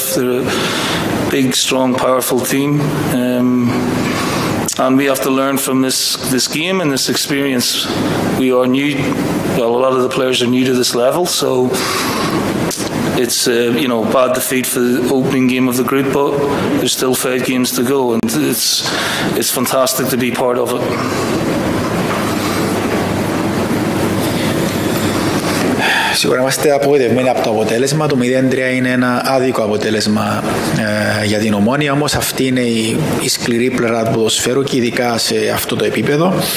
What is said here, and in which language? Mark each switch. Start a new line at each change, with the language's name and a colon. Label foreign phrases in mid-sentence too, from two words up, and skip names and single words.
English: They're a big, strong, powerful team. And we have to learn from this game and this experience. We are new. Well, a lot of the players are new to this level, so it's you know, bad defeat for the opening game of the group, but there's still 5 games to go, and it's fantastic to be part of it.
Greek: Σίγουρα είμαστε απογοητευμένοι από το αποτέλεσμα. Το 0-3 είναι ένα άδικο αποτέλεσμα για την Ομόνοια, όμως αυτή είναι η σκληρή πλευρά του ποδοσφαίρου και ειδικά σε αυτό το επίπεδο.